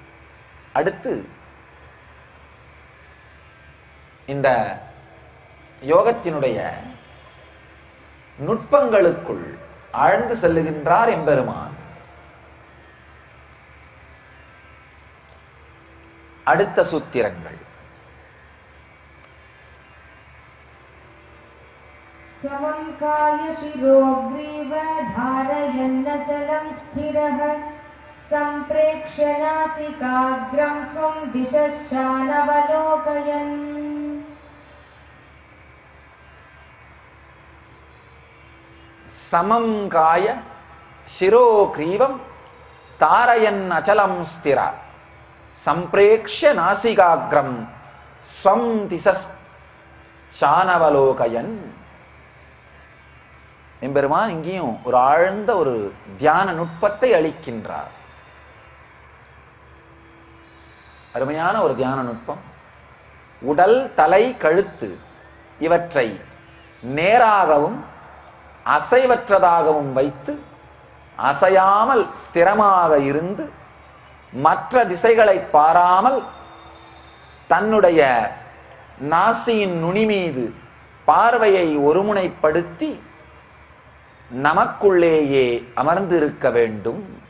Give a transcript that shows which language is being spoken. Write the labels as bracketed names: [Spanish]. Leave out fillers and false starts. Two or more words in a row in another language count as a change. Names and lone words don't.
[Tamil] அடுத்து இந்த யோகத்தினுடைய நுட்பங்களுக்குள் ஆழ்ந்து செல்லுகின்றார் எம்பெருமான். அடுத்த சூத்திரங்கள் [Sanskrit] समं काय शिरोग्रीव धारयन्नचलं स्थिरः सम्प्रेक्ष्य नासिकाग्रं स्वं दिशश्चानवलोकयन् समं काय शिरोग्रीवं तारयन्नचलं स्थिरः सम्प्रेक्ष्य नासिकाग्रं स्वं दिशश्चानवलोकयन्. [Tamil] எம்பெருமான் இங்கேயும் ஒரு ஆழ்ந்த ஒரு தியான நுட்பத்தை அளிக்கின்றார். அருமையான ஒரு தியான நுட்பம். உடல், தலை, கழுத்து இவற்றை நேராகவும் அசைவற்றதாகவும் வைத்து அசையாமல் ஸ்திரமாக இருந்து மற்ற திசைகளை பாராமல் தன்னுடைய நாசியின் நுனி மீது பார்வையை ஒருமுனைப்படுத்தி நமக்குள்ளேயே அமர்ந்திருக்க வேண்டும்.